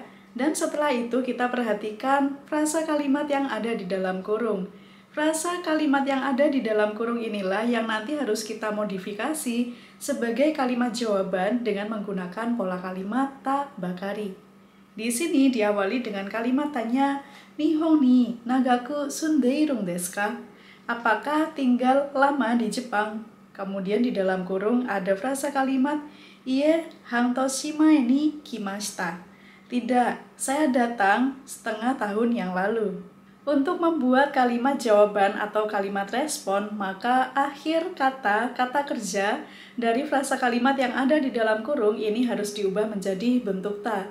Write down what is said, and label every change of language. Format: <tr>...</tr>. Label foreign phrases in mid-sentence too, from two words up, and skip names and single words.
<id>Dan setelah itu kita perhatikan frasa kalimat yang ada di dalam kurung. Frasa kalimat yang ada di dalam kurung inilah yang nanti harus kita modifikasi sebagai kalimat jawaban dengan menggunakan pola kalimat</id> <ja>ta bakari.</ja> <id>Di sini diawali dengan kalimat tanya,</id> <ja>Nihon ni nagaku sundeirung desu ka?</ja> <id>Apakah tinggal lama di Jepang? Kemudian di dalam kurung ada frasa kalimat,</id> <ja>Ie hantoshi mae ni kimashita.</ja> <id>Tidak, saya datang setengah tahun yang lalu. Untuk membuat kalimat jawaban atau kalimat respon, maka akhir kata kerja dari frasa kalimat yang ada di dalam kurung ini harus diubah menjadi bentuk ta.</id>